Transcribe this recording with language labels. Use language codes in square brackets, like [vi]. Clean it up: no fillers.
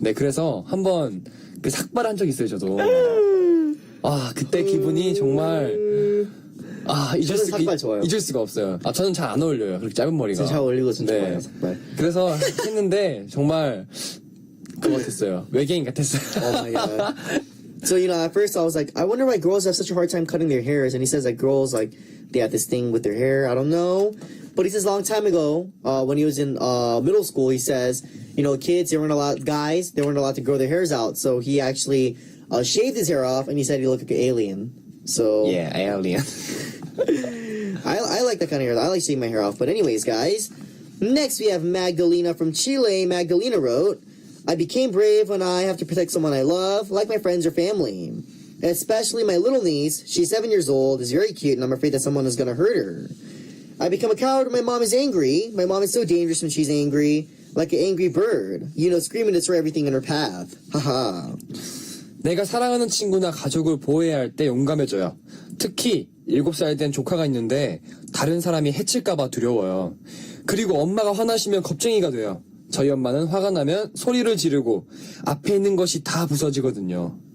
[ko] 네, 그래서 한번 삭발한 적이 있어요, 저도. 그때 기분이 정말 잊을 수가 없어요. 저는 잘 안 어울려요, 그렇게 짧은 머리가. 잘 어울리고 진짜 좋아요, 삭발. 그래서 했는데 정말 그거 같았어요. 외계인 같았어요. [en] Oh my god. So, at first I was like, I wonder why girls have such a hard time cutting their hairs. And he says that girls, they have this thing with their hair. I don't know. But he says a long time ago, when he was in middle school, he says, kids, guys, they weren't allowed to grow their hairs out. So he actually shaved his hair off and he said he looked like an alien. So. Yeah, alien. I like that kind of hair. I like shaving my hair off. But anyways, guys, Next, we have Magdalena from Chile. Magdalena wrote, I became brave when I have to protect someone I love, like my friends or family. Especially my little niece. She's 7 years old, is very cute, and I'm afraid that someone is going to hurt her. I become a coward when my mom is angry. My mom is so dangerous when she's angry, like an angry bird. You know, screaming to destroy everything in her path. Haha. [ko] 내가 사랑하는 친구나 가족을 보호해야 할 때 용감해져요. 특히 7살 된 조카가 있는데 다른 사람이 해칠까봐 두려워요. 그리고 엄마가 화나시면 겁쟁이가 돼요. 저희 엄마는 화가 나면 소리를 지르고 앞에 있는 것이 다 부서지거든요.